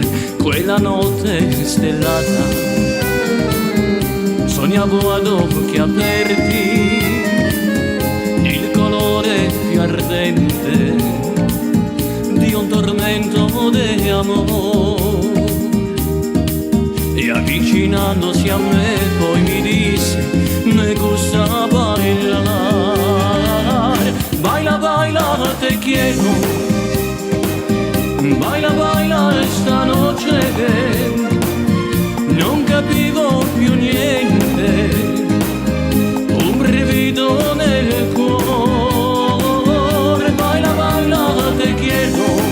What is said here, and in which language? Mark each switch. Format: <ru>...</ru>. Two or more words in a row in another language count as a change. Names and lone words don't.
<it>Quella notte stellata sognavo ad occhi aperti il colore più ardente di un tormento di amore, e avvicinandosi a me poi mi disse:</it> <es>me gusta bailar, baila, baila, te quiero, baila, baila esta noche,</es> <it>non capivo più niente, un brivido nel cuore,</it> <es>baila, baila, te quiero,</es>